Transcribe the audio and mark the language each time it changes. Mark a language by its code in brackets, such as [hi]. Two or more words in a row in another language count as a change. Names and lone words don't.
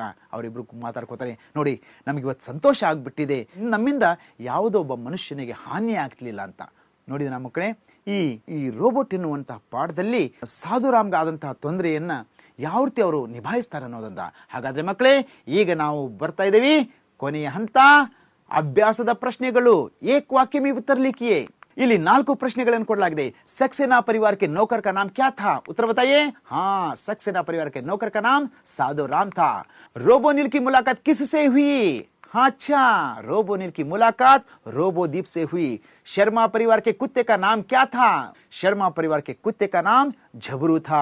[kn] ಅವರಿಬ್ರು ಮಾತಾಡ್ಕೋತಾರೆ, ನೋಡಿ ನಮಗೆ ಇವತ್ತು ಸಂತೋಷ ಆಗ್ಬಿಟ್ಟಿದೆ, ನಮ್ಮಿಂದ ಯಾವುದೋ ಒಬ್ಬ ಮನುಷ್ಯನಿಗೆ ಹಾನಿ ಆಗ್ಲಿಲ್ಲ ಅಂತ. ನೋಡಿದ ನಮ್ಮ ಮಕ್ಕಳೇ, ಈ ರೋಬೋಟ್ ಎನ್ನುವಂತಹ ಪಾಠದಲ್ಲಿ ಸಾಧುರಾಮ್ಗೆ ಆದಂತಹ ತೊಂದರೆಯನ್ನ ಯಾವ ರೀತಿ ಅವರು ನಿಭಾಯಿಸ್ತಾರೆ ಅನ್ನೋದಂತ. ಹಾಗಾದ್ರೆ ಮಕ್ಕಳೇ, ಈಗ ನಾವು ಬರ್ತಾ ಇದ್ದೀವಿ ಕೊನೆಯ ಹಂತ, ಅಭ್ಯಾಸದ ಪ್ರಶ್ನೆಗಳು. [hi] एक वाक्य में उत्तर लिखिए. [kn] ಇಲ್ಲಿ 4 ಪ್ರಶ್ನೆಗಳನ್ನು ಕೊಡಲಾಗಿದೆ. [hi] सक्सेना परिवार के नौकर का नाम क्या था? उत्तर बताइए. हाँ, सक्सेना परिवार के नौकर का नाम साधुराम था. रोबोनिल की मुलाकात किससे हुई? हाँ, अच्छा, रोबोनिल की मुलाकात रोबोदीप से हुई. शर्मा परिवार के कुत्ते का नाम क्या था? शर्मा परिवार के कुत्ते का नाम झबरू था.